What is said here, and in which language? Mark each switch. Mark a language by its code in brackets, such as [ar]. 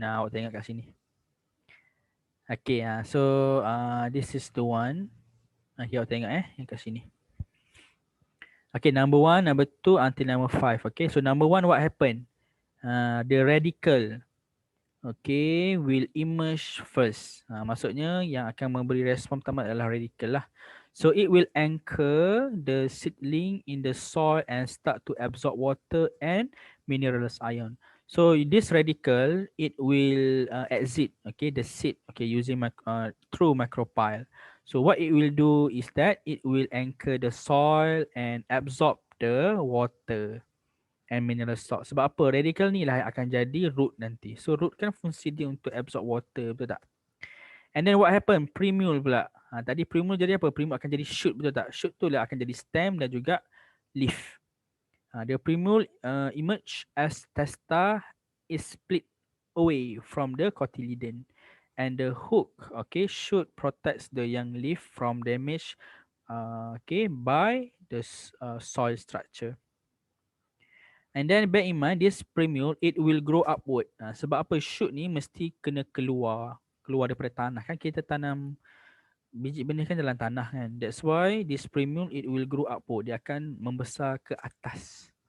[ms] Awak tengok kat sini. [en] Okay, so this is the one. Okay, [ms] awak tengok yang kat sini. [en] Okay, number 1, number 2 until number 5. Okay, so number 1 what happened? The radical will emerge first. [ms] Maksudnya yang akan memberi respon pertama adalah radical lah. [en] So it will anchor the seedling in the soil and start to absorb water and minerals ion. So this radical, it will exit the seed using through micropyle. So what it will do is that it will anchor the soil and absorb the water and mineral salt. [ms] Sebab apa? Radical ni lah akan jadi root nanti. So root kan fungsi dia untuk absorb water, betul tak? [en] And then what happen? [ms] Primule pula. Tadi primule jadi apa? Primule akan jadi shoot, betul tak? Shoot tu lah akan jadi stem dan juga leaf. [en] The primule emerge as testa is split away from the cotyledon. And the hook, shoot protects the young leaf from damage by the soil structure. And then bear in mind this primule it will grow upward. [ms] Sebab apa? Shoot ni mesti kena keluar daripada tanah. Kan kita tanam biji benih kan dalam tanah kan. [en] That's why this primule it will grow upward. [ms] Dia akan membesar ke atas.